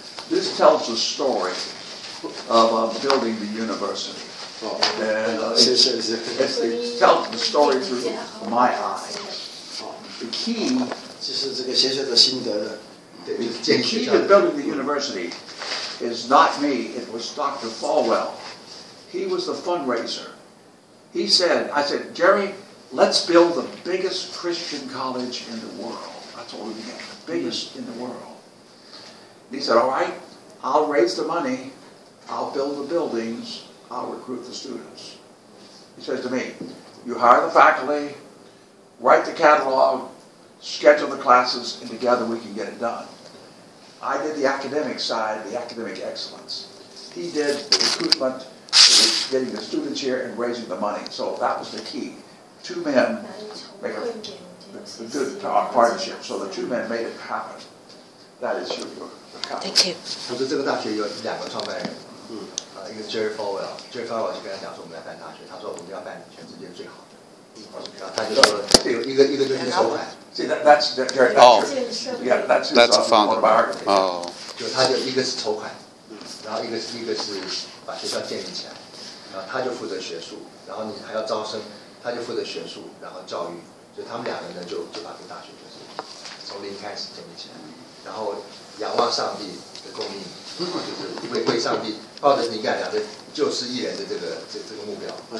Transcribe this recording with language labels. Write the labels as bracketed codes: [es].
[en] This tells the story of building the university. And it tells the story through my eyes. The key [zh] 就是这个学校的心得的。 [en] The key to building the university is not me, it was Dr. Falwell. He was the fundraiser. I said, Jerry, let's build the biggest Christian college in the world. That's what we began, the biggest in the world. He said, all right, I'll raise the money, I'll build the buildings, I'll recruit the students. He says to me, you hire the faculty, write the catalog, schedule the classes, and together we can get it done. I did the academic side, the academic excellence. He did the recruitment, getting the students here and raising the money. So that was the key. 2 men make a good partnership. So the 2 men made it happen. That is your accomplishment. Thank you. [zh] 他说这个大学有2个创办人，一个 Jerry Falwell，Jerry Falwell 就跟他讲说我们要办大学，他说我们要办全世界最好的。他就说一个就是筹款。 [en] See, that's Jerry. Oh. Yeah, that's his That's a founder. autobiography. Oh. [zh] 就他就一个是筹款，然后一个是把学校建立起来，然后他就负责学术，然后你还要招生，他就负责学术，然后教育，所以他们2个呢就把这个大学就是从零开始建立起来，然后仰望上帝的供应，就是为上帝抱着你刚才讲的救世艺人的这个目标。